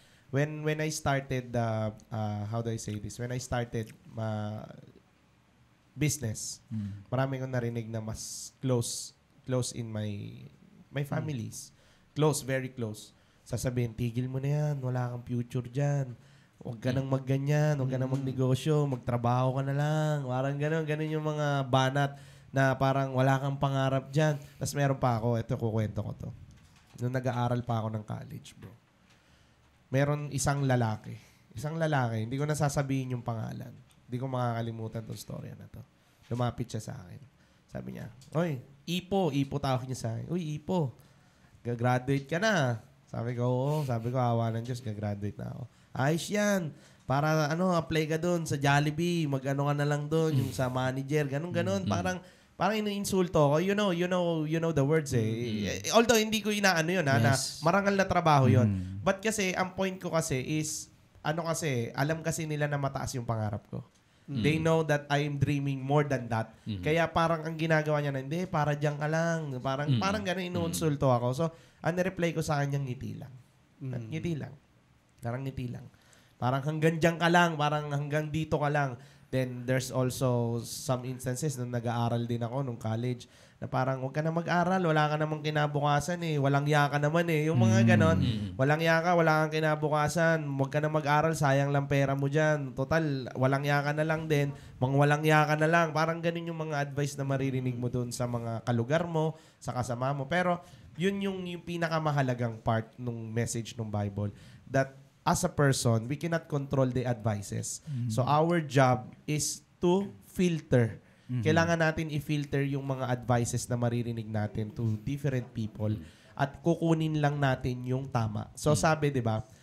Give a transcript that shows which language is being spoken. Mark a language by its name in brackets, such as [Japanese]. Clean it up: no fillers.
[English] when I started how do I say this? When I started business, [Filipino] marami kong narinig na mas [English] close in my families. [Filipino] Close, very close. Sasabihin, tigil mo na yan, wala kang future dyan. Huwag ka nang magganyan, huwag ka nang magnegosyo, magtrabaho ka na lang. Parang ganun yung mga banat na parang wala kang pangarap dyan. Tapos meron pa ako, ito kukwento ko to. Nung nag-aaral pa ako ng college, bro. Meron isang lalaki, hindi ko nasasabihin yung pangalan. Hindi ko makakalimutan tong storya na to. Lumapit siya sa akin. Sabi niya, "Oy, Ipo tawag niya sa akin. Uy, Ipo, gagraduate ka na." Sabi ko, "Oo." Sabi ko, "Awa ng Diyos, gagraduate na ako." "Ayos yan. Para apply ka doon sa Jollibee. Mag-ano ka na lang doon, yung sa manager." Ganun. Parang iniinsulto ko. [English] You know the words eh. [Filipino] Although hindi ko inaano yun na marangal na trabaho yun. But kasi, ang point ko kasi is, alam kasi nila na mataas yung pangarap ko. [English] They know that I am dreaming more than that. [Filipino] Kaya parang ang ginagawa niya na, hindi, para diyan ka lang. Parang ganun inuunsulto ako. So, ang reply ko sa kanya, ngiti lang. Ngiti lang. Parang ngiti lang. Parang hanggang diyan ka lang. Parang hanggang dito ka lang. [English] Then, there's also some instances [Filipino] na nag-aaral din ako nung college na parang, huwag ka na mag-aral, wala ka namang kinabukasan eh. Walang ya ka naman eh. Yung mga ganon, walang ya ka, wala kang kinabukasan. Huwag ka na mag-aral, sayang lang pera mo dyan. Total, walang ya ka na lang din. Mga walang ya ka na lang. Parang ganun yung mga advice na maririnig mo dun sa mga kalugar mo, sa kasama mo. Pero, yun yung pinakamahalagang part ng message ng Bible. [English] That as a person, we cannot control the advices. So our job is to filter. [Filipino] Kailangan natin i-filter yung mga advices na maririnig natin to different people at kukunin lang natin yung tama. So sabi, 'di ba?